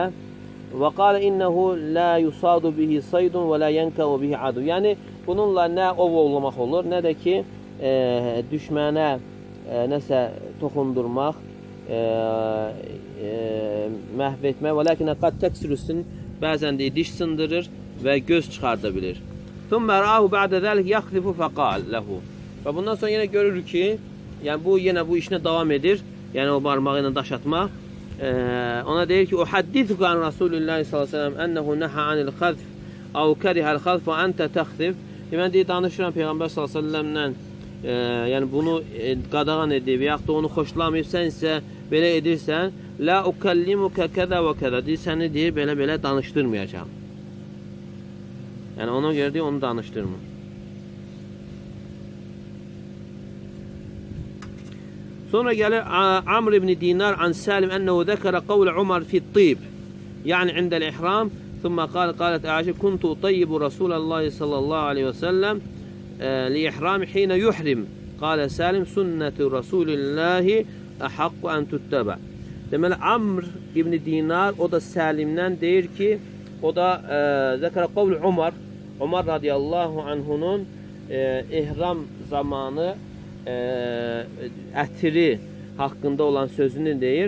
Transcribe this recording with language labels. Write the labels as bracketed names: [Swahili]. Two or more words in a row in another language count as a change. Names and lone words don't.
[Arabic] وقال إنه لا يصاد به صيد ولا ينكأ به عدو. [Azerbaijani] Yəni, bununla nə ov ovlamaq olur, nə də ki, düşmənə nəsə toxundurmaq, məhv etmək. [Arabic] ولكنه قد تكسر السن [Azerbaijani] bəzən deyə diş sındırır və göz çıxarda bilir. [Arabic] ثم رآه بعد ذلك يخذف فقال له. [Azerbaijani] Və bundan sonra yenə görür ki, yəni yenə bu işinə davam edir. Yəni o barmağı ilə daş atmaq. Ona deyir ki, [Arabic] "أحدثك عن رسول الله صلى الله عليه وسلم أنه نهى عن الخذف أو كره الخذف وأنت تخذف." [Azerbaijani] Mən deyir, danışıram Peyğəmbər [Arabic] صلى الله عليه وسلم-lə, [Azerbaijani] yəni bunu qadağan edib, yaxud da onu xoşlamayıb, sən isə belə edirsən, [Arabic] "لا أكلمك كذا وكذا." [Azerbaijani] Deyir, səni deyir, belə danışdırmayacağam. Yəni ona görə deyir, onu danışdırmır. Sonra gəlir [Arabic] Amr ibn Dinar عن سالم أنه ذكر قول عمر في الطيب. يعني عند الإحرام ثم قالت عائشة كنت أطيب رسول الله صلى الله عليه وسلم لإحرامه حين يحرم. قال سالم سنة رسول الله أحق أن تتبع. [Azerbaijani] Deməli Amr ibn Dinar o da Salimdən deyir ki, o da [Arabic] ذكر قول عمر رضي الله عنه-nun [Azerbaijani] ihram zamanı ətiri haqqında olan sözünü deyir.